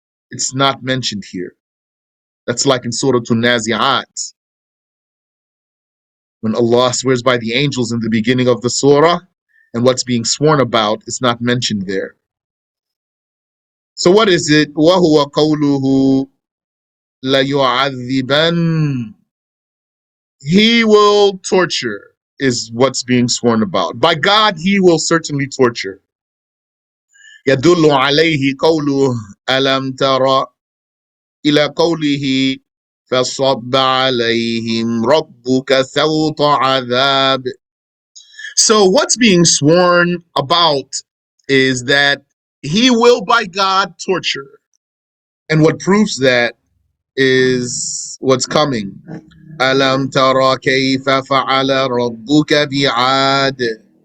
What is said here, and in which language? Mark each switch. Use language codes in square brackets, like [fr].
[en] It's not mentioned here. That's like in Surat An-Nazi'at, when Allah swears by the angels in the beginning of the surah, and what's being sworn about is not mentioned there. So what is it? [ar] وَهُوَ قَوْلُهُ لَيُعَذِّبَنَّ, [en] He will torture, is what's being sworn about. By God, He will certainly torture. [ar] يَدُلُّ عَلَيْهِ قَوْلُهُ أَلَمْ تَرَ إلى قوله فصب عليهم ربك سوط عذاب. [en] So what's being sworn about is that He will by God torture. And what proves that is what's coming. [ar] ألم ترى كيف فعل ربك بعاد?